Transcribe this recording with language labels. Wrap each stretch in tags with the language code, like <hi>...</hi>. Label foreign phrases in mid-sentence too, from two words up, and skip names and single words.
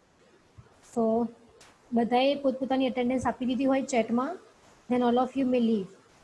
<gu>So બધાએ પોતપોતાની attendance આપી દીધી હોય chatમાં,</gu> <en>then all of you may leave.</en>